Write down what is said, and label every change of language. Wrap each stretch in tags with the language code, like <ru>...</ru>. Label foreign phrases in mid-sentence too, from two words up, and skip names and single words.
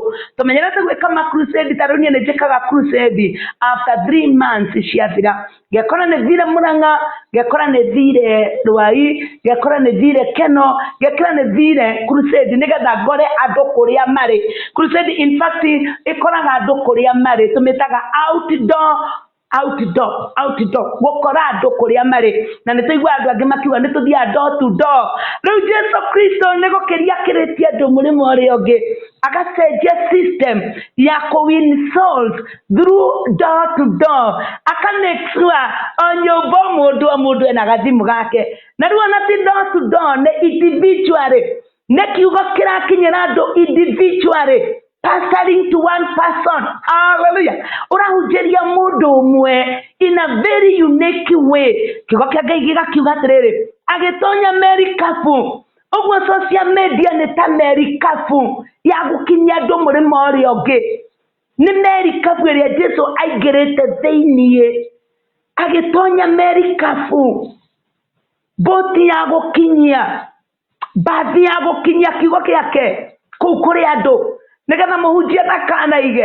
<ki>Tũmenyerete gwĩka ma crusade ta rĩu niĩ nĩ njĩkaga crusade</ki> <en>after 3 months</en> <ki>ciathira ngekora nĩ thire Mũrang'a ngekora nĩ thire Rwai ngekora nĩ thire Keno ngekora nĩ thire crusade nĩgetha ngore andũ kũrĩa marĩ. Crusade</ki> <en>in fact</en> <ki>ĩkoraga andũ kũrĩa marĩ tũmĩtaga outdoor gũkora andũ kũrĩa marĩ na nĩ tũigua andũ angĩ makiuga nĩ tũthiaga</ki> <en>door to door.</en> <ki>Rĩu Jesũ Kristo nĩ gũkĩria akĩrĩtie andũ mũrĩmo ũrĩa ũngĩ agacenjia system ya</ki> <en>win souls through door to door make sure</en> <ki>o nyũmba mũndũ ena gathimũ gake na rĩu ona ti</ki> <en>door to door</en> <ki>nĩ individually nĩ kiugo kĩrakinyĩra andũ individually</ki> <en>pastoring to one person.</en> <ki>Hallelujah. Ũrahunjĩria mũndũ ũmwe</ki> <en>in a very unique way.</en> <ki>Kiugo kĩa Ngai gĩgakiuga atĩrĩrĩ agĩtonya merikabu. Ũguo</ki> <en>social media</en> <ki>nĩ ta merikabu ya gũkinyia andũ mũrĩmo ũrĩa ũngĩ. Nĩ merikabu ĩrĩa Jesũ aingĩrĩte thĩiniĩ agĩtonya merikabu boti ya gũkinyia bathi ya gũkinyia kiugo gĩake kũu kũrĩ andũ nĩgetha mũhunjia ndakanaige.</ki>